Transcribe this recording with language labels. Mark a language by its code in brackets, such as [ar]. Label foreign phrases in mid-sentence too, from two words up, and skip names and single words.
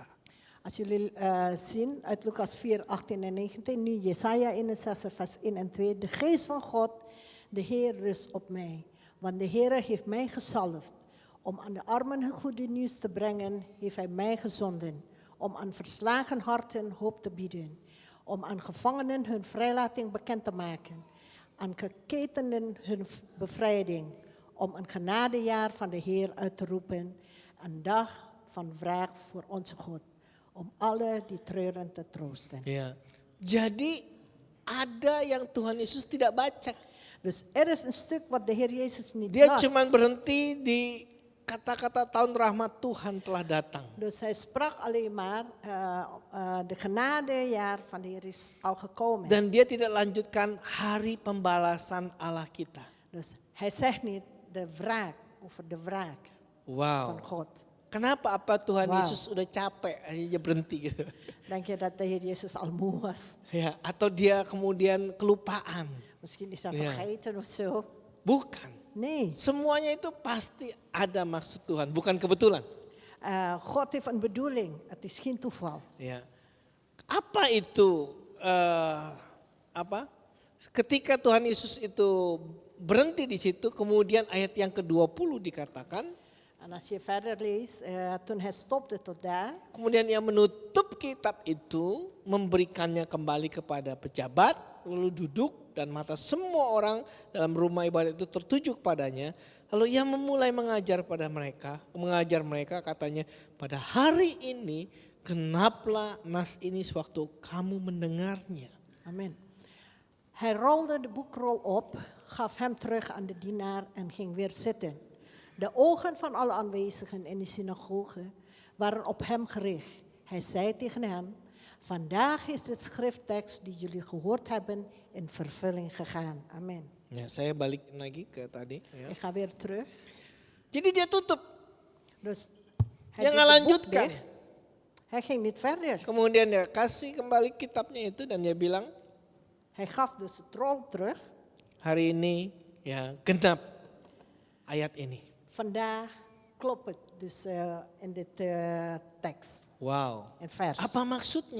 [nl] Als jullie zien uit Lucas 4, 18 en 19, nu Jesaja 61 vers 1 en 2. De geest van God, de Heer rust op mij. Want de Heer heeft mij gezalfd. Om aan de armen het goede nieuws te brengen, heeft hij mij gezonden. Om aan verslagen harten hoop te bieden. Om aan gevangenen hun vrijlating bekend te maken. Aan geketenden hun bevrijding. Om een genadejaar van de Heer uit te roepen. Een dag van wraak voor onze God. Om alle die treuren te troosten. [id] Ya. Jadi ada yang Tuhan Yesus tidak baca. [nl] Dus er is een stuk wat de Heer Jezus niet [id] Dia [nl] las. [id] cuma berhenti di kata-kata tahun rahmat Tuhan telah datang. [nl] Dus hij sprak alleen maar, de genadejaar van de Heer is al gekomen. [id] Dan dia tidak lanjutkan hari pembalasan Allah kita. [nl] Dus hij zegt niet de wraak, over de wraak van Wow. God. [id] Kenapa? Apa Tuhan Wow. Yesus udah capek akhirnya berhenti gitu. [nl] Denk je dat de Heer Jezus al moe was? [id] Ya, atau dia kemudian kelupaan. [nl] Misschien is hij Ja. vergeten of zo. [id] Bukan. [nl] Nee, [id] Semuanya itu pasti ada maksud Tuhan, bukan kebetulan. [nl] God heeft een bedoeling. Het is geen toeval. [id] Ya. Apa itu ketika Tuhan Yesus itu berhenti di situ, kemudian ayat yang ke-20 dikatakan, [nl] En als je verder leest, toen hij stopte tot daar. [id] kemudian ia menutup kitab itu, memberikannya kembali kepada pejabat, lalu duduk dan mata semua orang dalam rumah ibadat itu tertuju kepadanya. Lalu ia memulai mengajar mereka katanya, pada hari ini genaplah nas ini sewaktu kamu mendengarnya. Amen. [nl] Hij rolde de boekrol op, gaf hem terug aan de dienaar en ging weer zitten. De ogen van alle aanwezigen in de synagoge waren op hem gericht. Hij zei tegen hen, vandaag is de schrifttekst die jullie gehoord hebben in vervulling gegaan. Amen. [id] Ya, saya balikin lagi ke tadi. Ya. [nl] Ik ga weer terug. [id] Jadi dia tutup, [nl] Dus [id] Dia [nl] hij [id] nggak [nl] deed het boek [id] lanjutkan. [nl] dicht. Hij ging niet verder. [id] kemudian dia kasih kembali kitabnya itu dan dia bilang, [nl] Hij gaf dus het rol terug. [id] hari ini ya genap ayat ini. [nl] Vandaag klopt het dus in dit tekst, Wow. in vers. [id] Apa maksudnya?